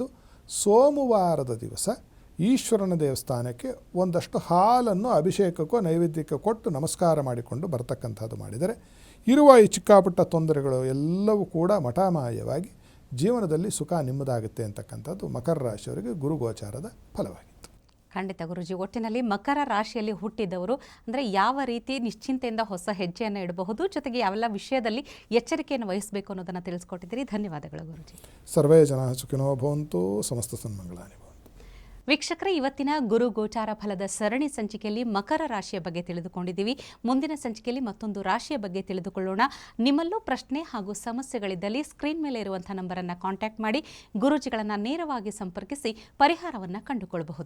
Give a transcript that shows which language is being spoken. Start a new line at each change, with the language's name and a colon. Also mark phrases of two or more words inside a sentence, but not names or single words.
Kannada: ಸೋಮವಾರದ ದಿವಸ ಈಶ್ವರನ ದೇವಸ್ಥಾನಕ್ಕೆ ಒಂದಷ್ಟು ಹಾಲನ್ನು ಅಭಿಷೇಕಕ್ಕೋ ನೈವೇದ್ಯಕ್ಕೆ ಕೊಟ್ಟು ನಮಸ್ಕಾರ ಮಾಡಿಕೊಂಡು ಬರ್ತಕ್ಕಂಥದ್ದು ಮಾಡಿದರೆ ಇರುವ ಈ ಚಿಕ್ಕಾಪುಟ್ಟ ತೊಂದರೆಗಳು ಎಲ್ಲವೂ ಕೂಡ ಮಠಾಮಾಯವಾಗಿ ಜೀವನದಲ್ಲಿ ಸುಖ ನಿಮ್ಮದಾಗುತ್ತೆ ಅಂತಕ್ಕಂಥದ್ದು ಮಕರ ರಾಶಿಯವರಿಗೆ ಗುರುಗೋಚಾರದ ಫಲವಾಗಿತ್ತು. ಖಂಡಿತ ಗುರುಜಿ. ಒಟ್ಟಿನಲ್ಲಿ ಮಕರ ರಾಶಿಯಲ್ಲಿ ಹುಟ್ಟಿದವರು ಅಂದರೆ ಯಾವ ರೀತಿ ನಿಶ್ಚಿಂತೆಯಿಂದ ಹೊಸ ಹೆಜ್ಜೆಯನ್ನು ಇಡಬಹುದು, ಜೊತೆಗೆ ಯಾವೆಲ್ಲ ವಿಷಯದಲ್ಲಿ ಎಚ್ಚರಿಕೆಯನ್ನು ವಹಿಸಬೇಕು ಅನ್ನೋದನ್ನು ತಿಳಿಸ್ಕೊಟ್ಟಿದ್ದೀರಿ. ಧನ್ಯವಾದಗಳು ಗುರುಜಿ.
Sanskrit: सर्वे जन सुखिनो भवंतु, समस्त सन्मंगलानि भवंतु.
Kannada: ವೀಕ್ಷಕರೇ, ಇವತ್ತಿನ ಗುರು ಗೋಚಾರ ಫಲದ ಸರಣಿ ಸಂಚಿಕೆಯಲ್ಲಿ ಮಕರ ರಾಶಿಯ ಬಗ್ಗೆ ತಿಳಿದುಕೊಂಡಿದ್ದೀವಿ. ಮುಂದಿನ ಸಂಚಿಕೆಯಲ್ಲಿ ಮತ್ತೊಂದು ರಾಶಿಯ ಬಗ್ಗೆ ತಿಳಿದುಕೊಳ್ಳೋಣ. ನಿಮ್ಮಲ್ಲೂ ಪ್ರಶ್ನೆ ಹಾಗೂ ಸಮಸ್ಯೆಗಳಿದ್ದಲ್ಲಿ ಸ್ಕ್ರೀನ್ ಮೇಲೆ ಇರುವಂಥ ನಂಬರನ್ನು ಕಾಂಟ್ಯಾಕ್ಟ್ ಮಾಡಿ ಗುರೂಜಿಗಳನ್ನು ನೇರವಾಗಿ ಸಂಪರ್ಕಿಸಿ ಪರಿಹಾರವನ್ನು ಕಂಡುಕೊಳ್ಳಬಹುದು.